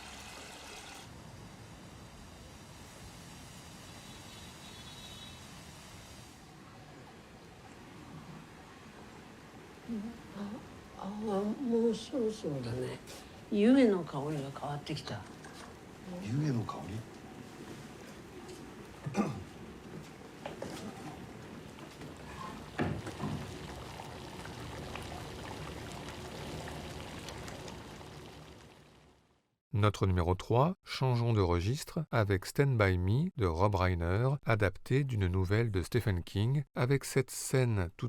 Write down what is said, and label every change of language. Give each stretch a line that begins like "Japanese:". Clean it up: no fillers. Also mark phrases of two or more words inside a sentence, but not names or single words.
Japanese: もうそろそろだね。湯気の香りが変わってきた。湯気の香り？
French: Notre numéro 3, changeons de registre avec Stand By Me de Rob Reiner, adapté d'une nouvelle de Stephen King, avec cette scène tout